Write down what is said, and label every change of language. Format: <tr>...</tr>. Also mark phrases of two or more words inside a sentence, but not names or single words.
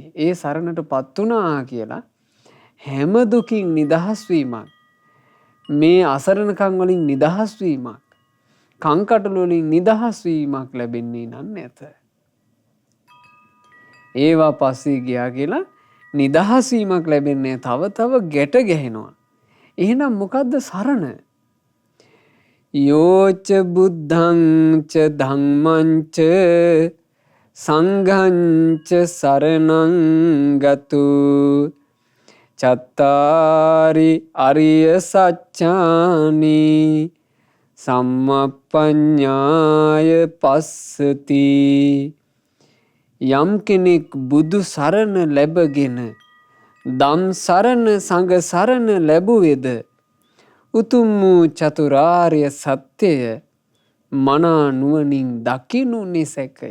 <si>ඒ සරණට පත් වුණා කියලා හැම දුකින් නිදහස් වීමක්, මේ අසරණකම් වලින් නිදහස් වීමක්, කංකටොළු වලින් නිදහස් වීමක් ලැබෙන්නේ නැත. ඒවා පස්සේ ගියා කියලා නිදහස් වීමක් ලැබෙන්නේ තව ගැට ගැහෙනවා. එහෙනම් මොකද්ද සරණ?</si> <pi>යෝච බුද්ධං ච ධම්මං ච සංඝං ච සරණං ගතු චත්තාරි අරිය සච්ඡානි සම්මප්පඤ්ඤාය පස්සති.</pi> <si>යම් කෙනෙක් බුදු සරණ ලැබගෙන දම් සරණ සංඝ සරණ ලැබුවේද උතුම් වූ චතුරාර්ය සත්‍යය මනා නුවණින් දකිනු නිසැකය.</si>